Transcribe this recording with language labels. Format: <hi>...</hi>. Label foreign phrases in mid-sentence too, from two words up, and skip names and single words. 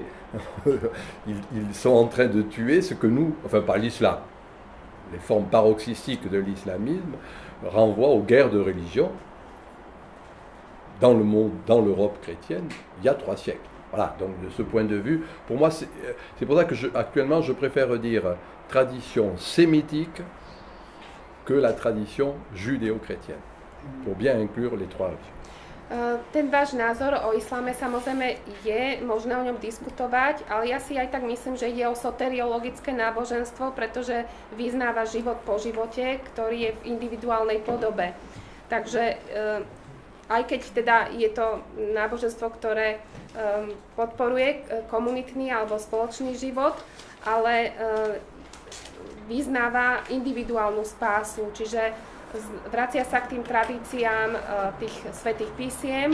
<fr>Ils sont en train de tuer ce que nous, enfin par l'islam, les formes paroxystiques de l'islamisme renvoient aux guerres de religion dans le monde, dans l'Europe chrétienne, il y a 3 siècles. Voilà, donc de ce point de vue, pour moi, c'est pour ça que actuellement, je préfère dire tradition sémitique que la tradition judéo-chrétienne, pour bien inclure les 3 religions.</fr> <sk>Ten váš názor o islame samozrejme je možné o ňom diskutovať, ale ja si aj tak myslím, že ide o soteriologické náboženstvo, pretože vyznáva život po živote, ktorý je v individuálnej podobe. Takže aj keď teda je to náboženstvo, ktoré podporuje komunitný alebo spoločný život, ale vyznáva individuálnu spásu, čiže vracia sa k tým tradíciám tých svätých písiem.</sk>